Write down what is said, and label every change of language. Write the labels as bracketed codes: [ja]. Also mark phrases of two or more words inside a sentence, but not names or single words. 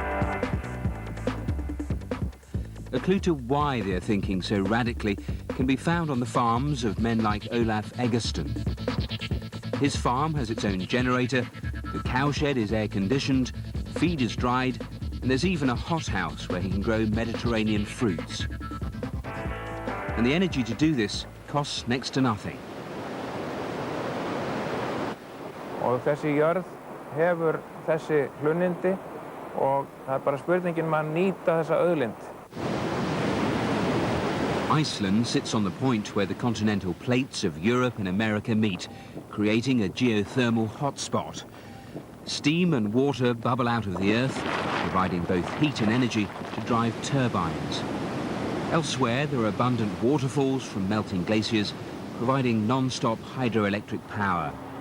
[en] A clue to why they're thinking so radically can be found on the farms of men like Olaf Eggersten. His farm has its own generator, the cowshed is air-conditioned, feed is dried, and there's even a hothouse where he can grow Mediterranean fruits. And the energy to do this costs next to nothing. [is] Og þessi jörð hefur þessi hlunnindi og það bara spurningin að nýta þessa auðlind. [en] Iceland sits on the point where the continental plates of Europe and America meet, creating a geothermal hotspot. Steam and water bubble out of the earth, providing both heat and energy to drive turbines. Elsewhere, there are abundant waterfalls from melting glaciers, providing non-stop hydroelectric power.